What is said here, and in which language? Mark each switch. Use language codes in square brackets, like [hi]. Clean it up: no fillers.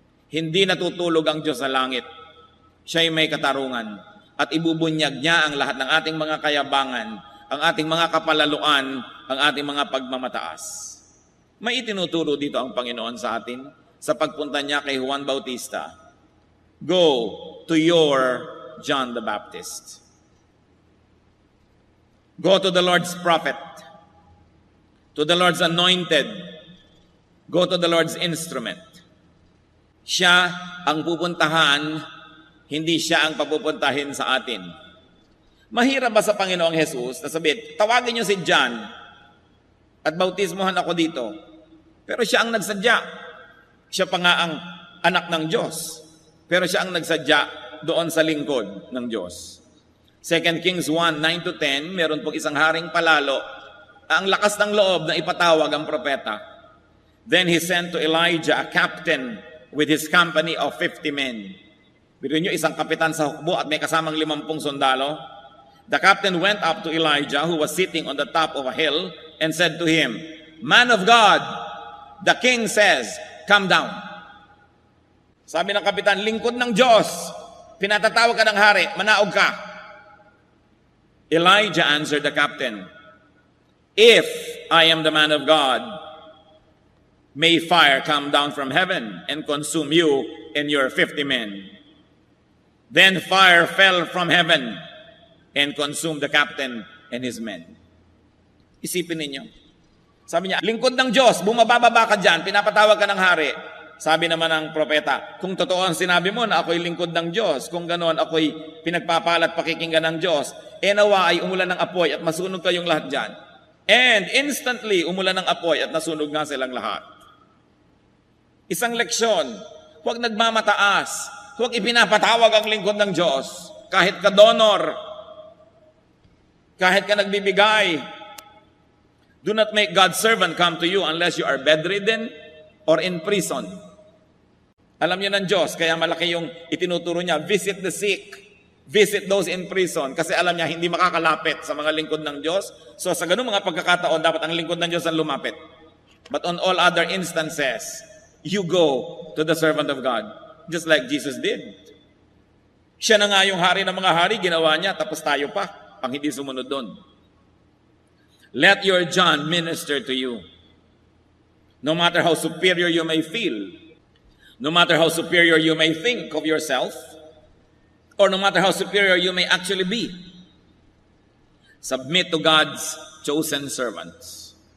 [tl] Hindi natutulog ang Diyos sa langit. Siya'y may katarungan at ibubunyag niya ang lahat ng ating mga kayabangan, ang ating mga kapalaluan, ang ating mga pagmamataas. May itinuturo dito ang Panginoon sa atin sa pagpunta niya kay Juan Bautista. [en] Go to your John the Baptist. Go to the Lord's prophet, to the Lord's anointed. Go to the Lord's instrument. [tl] Siya ang pupuntahan, hindi siya ang papupuntahin sa atin. Mahirap ba sa Panginoong Jesus na sabihin, tawagin niyo si John at bautismohan ako dito? Pero siya ang nagsadya. Siya pa nga ang anak ng Diyos. Pero siya ang nagsadya doon sa lingkod ng Diyos. 2 Kings 1, 9-10, meron pong isang haring palalo. Ang lakas ng loob na ipatawag ang propeta. [en] Then he sent to Elijah a captain with his company of 50 men. [tl] Biro nyo, isang kapitan sa hukbo at may kasamang 50 sundalo. [en] The captain went up to Elijah who was sitting on the top of a hill and said to him, "Man of God, the king says, come down." [tl] Sabi ng kapitan, "Lingkod ng Diyos, pinatatawag ka ng hari, manaog ka." [en] Elijah answered the captain, "If I am the man of God, may fire come down from heaven and consume you and your 50 men." Then fire fell from heaven and consumed the captain and his men. [tl] Isipin ninyo. Sabi niya, lingkod ng Diyos, bumababa ka dyan, pinapatawag ka ng hari. Sabi naman ng propeta, kung totoo ang sinabi mo na ako'y lingkod ng Diyos, kung ganoon ako'y pinagpapalat pakikinggan ng Diyos, nawa ay umulan ng apoy at masunog kayong lahat dyan. [en] And instantly, [tl] umulan ng apoy at nasunog nga silang lahat. Isang leksyon, huwag nagmamataas, huwag ipinapatawag ang lingkod ng Diyos, kahit ka donor, kahit ka nagbibigay. [en] Do not make God's servant come to you unless you are bedridden or in prison. [tl] Alam niyo ng Diyos, kaya malaki yung itinuturo niya, [en] visit the sick, visit those in prison, [tl] kasi alam niya hindi makakalapit sa mga lingkod ng Diyos. So sa ganung mga pagkakataon, dapat ang lingkod ng Diyos ang lumapit. [en] But on all other instances, you go to the servant of God, just like Jesus did. [tl] Siya na nga yung hari ng mga hari, ginawa niya, tapos tayo pa, ang hindi sumunod doon. [en] Let your John minister to you. No matter how superior you may feel, no matter how superior you may think of yourself, or no matter how superior you may actually be, submit to God's chosen servants.